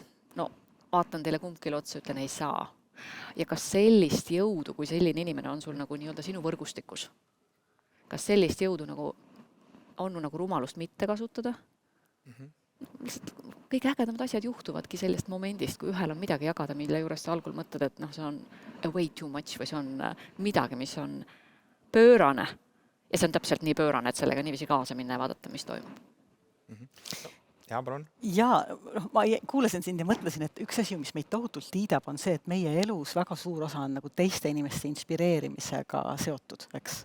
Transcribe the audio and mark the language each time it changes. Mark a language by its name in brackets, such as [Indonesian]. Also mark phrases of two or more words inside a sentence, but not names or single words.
[Estonian] No, vaatan teile kumbkile otsa, ütlen, ei saa. Ja kas sellist jõudu, kui selline inimene on sul nagu nii-öelda sinu võrgustikus? Kas sellist jõudu nagu on nagu rumalust mitte kasutada? Kõik ägedamad asjad juhtuvadki sellest momendist, kui ühel on midagi jagada, mille juures sa algul mõtled, et see on [English] way too much [Estonian] või see on midagi, mis on pöörane. Ja see on täpselt nii pöörane, et sellega niiviisi kaasa minna ja vaadata, mis toimub. Jaa, palun. Ja ma kuulasin sind ja mõtlesin, et üks asi, mis meid tohutult liidab, on see, et meie elus väga suur osa on nagu teiste inimeste inspireerimisega seotud, eks.